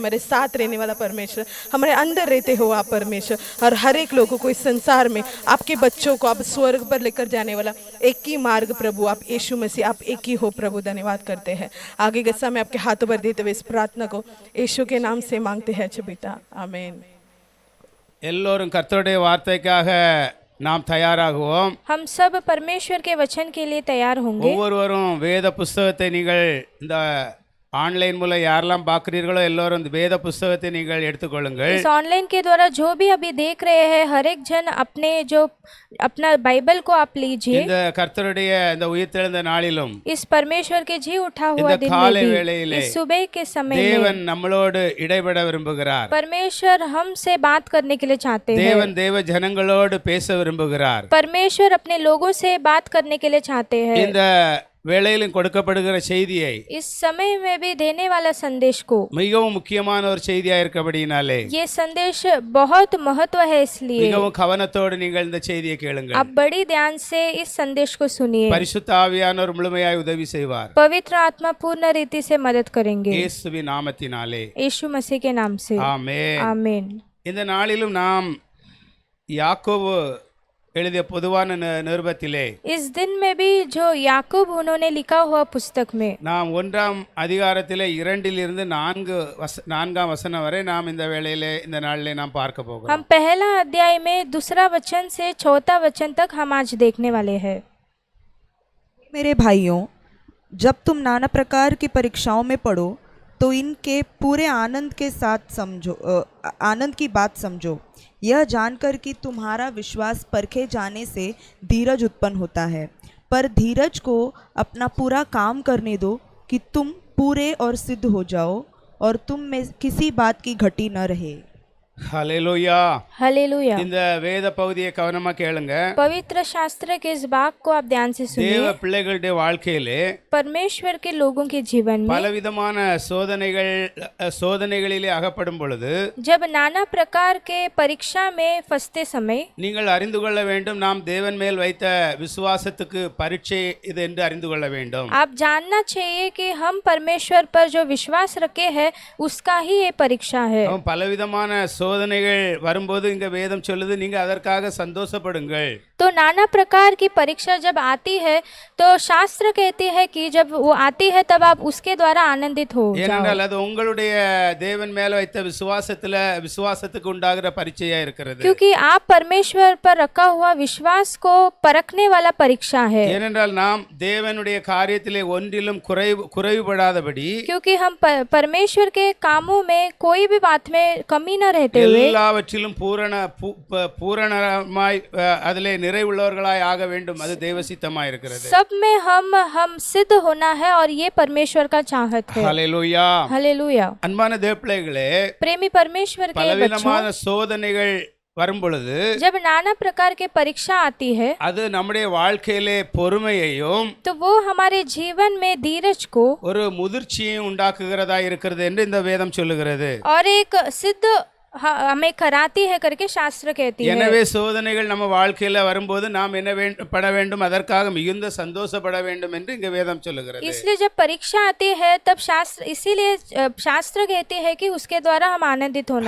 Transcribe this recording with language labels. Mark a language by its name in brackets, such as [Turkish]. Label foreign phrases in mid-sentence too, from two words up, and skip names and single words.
[Hindi] हमारे साथ रहने वाला परमेश्वर, हमारे अंदर रहते हो आप परमेश्वर, और हर एक लोगों को इस संसार में, आपके बच्चों को आप स्वर्ग पर लेकर जाने वाला एक ही मार्ग प्रभु, आप यीशु मसीह, आप एक ही हो प्रभु। धन्यवाद करते हैं। आगे के समय आपके हाथों पर देते हुए इस प्रार्थना को यीशु के नाम से मांगते हैं अच्छे पिता, आमीन। [Tamil] எல்லோரும் கர்த்தருடைய வார்த்தைக்காக நாம் தயாராகுவோம். [Hindi] हम सब परमेश्वर के वचन के लिए तैयार होंगे। [Tamil] ஒவ்வொருவரும் வேத புஸ்தகத்தை நீங்கள் இந்த ஆன்லைன் மூலம் யாரெல்லாம் பார்க்குறீர்களோ எல்லோரும் இந்த வேத புஸ்தகத்தை நீங்கள் எடுத்துக்கொள்ளுங்கள். [Hindi] इस ऑनलाइन के द्वारा जो भी अभी देख रहे हैं, हर एक जन अपने जो अपना बाइबल को आप लीजिए। [Tamil] இந்த கர்த்தருடைய இந்த உயிர்த்தெழுந்த நாளிலும் [Hindi] इस परमेश्वर के जी उठा हुआ [Tamil] இந்த [Hindi] दिन [Tamil] காலை [Hindi] में भी, [Tamil] வேளையிலே [Hindi] इस सुबह के समय में [Tamil] தேவன் நம்மளோடு இடைபட விரும்புகிறார். [Hindi] परमेश्वर हमसे बात करने के लिए चाहते हैं। [Tamil] தேவன் தேவ ஜனங்களோடு பேச விரும்புகிறார். [Hindi] परमेश्वर अपने लोगों से बात करने के लिए चाहते हैं। [Tamil] இந்த வேளையிலும் கொடுக்கப்படுகிற செய்தியை [Hindi] इस समय में भी देने वाला संदेश को, [Tamil] மிகவும் முக்கியமான ஒரு செய்தியா இருக்கபடியினாலே [Hindi] ये संदेश बहुत महत्व है, इसलिए [Tamil] மிகவும் கவனத்தோடு நீங்கள் இந்த செய்தியை கேளுங்கள். [Hindi] आप बड़ी ध्यान से इस संदेश को सुनिए। [Tamil] பரிசுத்த ஆவியானவர் முழுமையாய் உதவி செய்வார். [Hindi] पवित्र आत्मा पूर्ण रीति से मदद करेंगे, [Tamil] இயேசுவின் நாமத்தினாலே [Hindi] यीशु मसीह के नाम से, [Tamil] ஆமென். [Hindi] आमीन। [Tamil] இந்த நாளிலும் நாம் யாக்கோபு எழுதிய பொதுவான நிருபத்திலே [Hindi] इस दिन में भी जो याकूब उन्होंने लिखा हुआ पुस्तक में, [Tamil] நாம் 1ஆம் அதிகாரத்திலே 2 4 வசனம் வரை நாம் இந்த வேளையிலே இந்த நாளிலே நாம் பார்க்க போகிறோம். [Hindi] हम पहला अध्याय में दूसरा वचन से चौथा वचन तक हम आज देखने वाले हैं। मेरे भाइयों, जब तुम नाना प्रकार की परीक्षाओं में पड़ो तो इनके पूरे आनंद के साथ आनंद की बात समझो, यह जानकर कि तुम्हारा विश्वास परखे जाने से धीरज उत्पन्न होता है। पर धीरज को अपना पूरा काम करने दो कि तुम पूरे और सिद्ध हो जाओ और तुम में किसी बात की घटी न रहे। [Tamil] ஹல்லேலூயா. [Hindi] हालेलुया। [Tamil] இந்த வேத பகுதியை கவனமா கேளுங்க. [Hindi] पवित्र शास्त्र के इस भाग को आप ध्यान से [Tamil] தேவ [Hindi] सुनिए। [Tamil] பிள்ளைகளுடைய வாழ்க்கையிலே [Hindi] परमेश्वर के लोगों के जीवन में [Tamil] பலவிதமான சோதனைகளிலே அகப்படும் பொழுது [Hindi] जब नाना प्रकार के परीक्षा में फंसते समय [Tamil] நீங்கள் அறிந்து கொள்ள வேண்டும், நாம் தேவன் மேல் வைத்த விசுவாசத்துக்கு பரீட்சை இது என்று அறிந்து கொள்ள வேண்டும். [Hindi] आप जानना चाहिए कि हम परमेश्वर पर जो विश्वास रखे हैं उसका ही ये परीक्षा है। [Tamil] பலவிதமான சோதனைகள் வரும்போது இங்க வேதம் சொல்லுது, நீங்க அதற்காக சந்தோஷப்படுங்கள். [Hindi] तो नाना प्रकार की परीक्षा जब आती है तो शास्त्र कहती है कि जब वो आती है तब आप उसके द्वारा आनंदित हो जाओ। [Tamil] ஏனென்றால் அது உங்களுடைய தேவன் மேல வைத்த விசுவாசத்துக்கு உண்டாகிற பரீட்சையா இருக்கிறது. [Hindi] क्योंकि आप परमेश्वर पर रखा हुआ विश्वास को परखने वाला परीक्षा है। [Tamil] ஏனென்றால் நாம் தேவனுடைய காரியத்திலே ஒன்றிலும் குறைவுபடாதபடி, [Hindi] क्योंकि हम परमेश्वर के कामों में कोई भी बात में कमी न रहते हुए [Tamil] எல்லாவற்றிலும் பூரணமாய் அதிலே நிறைவுள்ளவர்களாய் ஆக வேண்டும், அது தெய்வ சித்தமாய் இருக்கிறது. [Hindi] सब में हम सिद्ध होना है और ये परमेश्वर का चाहत है. [Tamil] ஹல்லேலூயா. [Hindi] हालेलुया. [Tamil] அன்பான தேவப்பிள்ளைகளே, [Hindi] प्रेमी परमेश्वर के बच्चों, [Tamil] பலவிதமான சோதனைகள் வரும் பொழுது [Hindi] जब नाना प्रकार के परीक्षा आती है [Tamil] அது நம்முடைய வாழ்க்கையிலே பொறுமையையும் [Hindi] तो वो हमारे जीवन में धीरज को [Tamil] ஒரு முதிர்ச்சியையும் உண்டாக்குகிறதா இருக்கிறது என்று இந்த வேதம் சொல்லுகிறது. [Hindi] और एक सिद्ध हमें कराती है करके शास्त्र कहती है. [Tamil] எனவே சோதனைகள் நம்ம வாழ்க்கையில வரும்போது நாம் என்ன பட வேண்டும், அதற்காக மிகுந்த சந்தோஷப்பட வேண்டும் என்று இங்க வேதம் சொல்லுகிறது. [Hindi] इसलिए जब परीक्षा आती है तब शास्त्र, इसीलिए शास्त्र कहती है कि उसके द्वारा हम आनंदित होना है.